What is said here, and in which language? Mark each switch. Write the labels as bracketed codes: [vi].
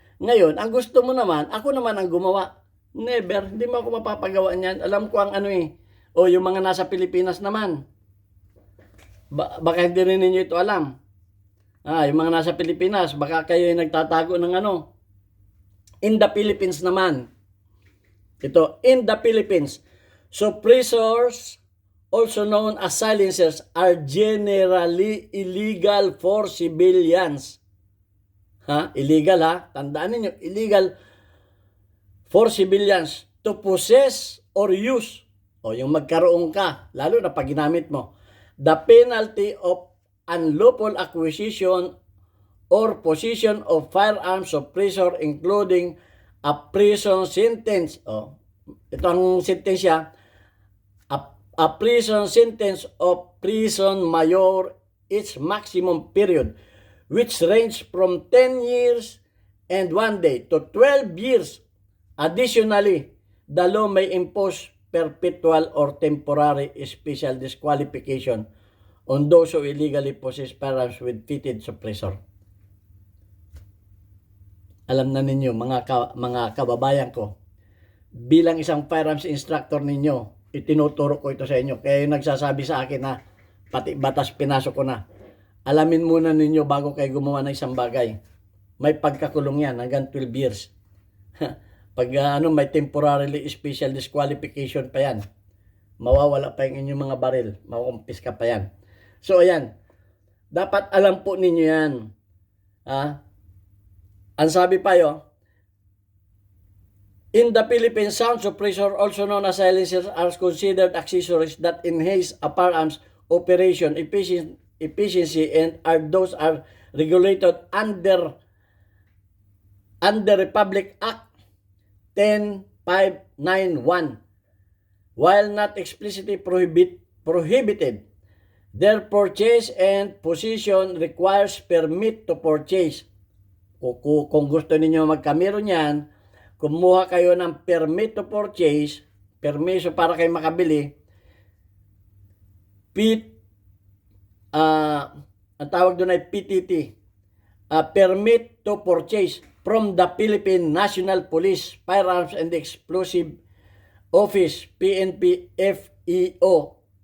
[tl] Ngayon, ang gusto mo naman, ako naman ang gumawa. Never. Hindi mo ako mapapagawa niyan. Alam ko ang yung mga nasa Pilipinas naman. Baka hindi rin ninyo ito alam. Yung mga nasa Pilipinas, baka kayo ay nagtatago ng ano. [en] In the Philippines [tl] naman, ito, [en] in the Philippines, suppressors, also known as silencers, are generally illegal for civilians. Illegal [tl] Tandaan niyo, [en] illegal for civilians to possess or use. [tl] Yung magkaroon ka, lalo na pag ginamit mo. [en] The penalty of unlawful acquisition or possession of firearms suppressor including a prison sentence. [tl] Ito ang sentensya. [en] A prison sentence of prison mayor its maximum period, which range from 10 years and 1 day to 12 years. Additionally, the law may impose perpetual or temporary special disqualification on those who illegally possess firearms with fitted suppressor. [tl] Alam na ninyo, mga kababayan ko, bilang isang firearms instructor ninyo, itinuturo ko ito sa inyo. Kaya yung nagsasabi sa akin na pati batas pinasok ko na. Alamin muna ninyo bago kayo gumawa ng isang bagay. May pagkakulong yan hanggang 12 years. Pag may [en] temporarily special disqualification [tl] pa yan, mawawala pa yung inyong mga baril, makukumpis ka pa yan. So ayan, dapat alam po ninyo yan. Ang sabi pa [en] in the Philippines, sound suppressor, also known as silencers, are considered accessories that enhance a firearms operation efficiency and those are regulated under Republic Act 10591. While not explicitly prohibited, their purchase and possession requires permit to purchase. [tl] Kung gusto niyo magkamero niyan, kumuha kayo ng [en] permit to purchase, [tl] permiso para kayo makabili. Ang tawag doon ay [en] PTT, permit to purchase from the Philippine National Police Firearms and Explosive Office, PNP FEO.